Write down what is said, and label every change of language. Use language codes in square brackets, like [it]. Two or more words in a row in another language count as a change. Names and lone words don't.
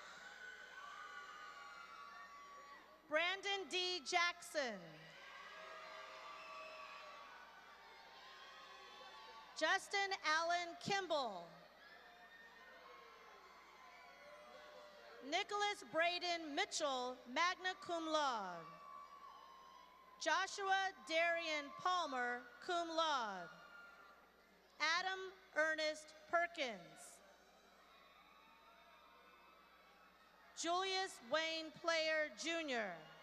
[en] Brandon D. Jackson. Justin Allen Kimball. Nicholas Braden Mitchell, [la] magna cum laude. [en] Joshua Darian Palmer, [la] cum laude. [en] Adam Ernest Perkins. Julius Wayne Player, Jr.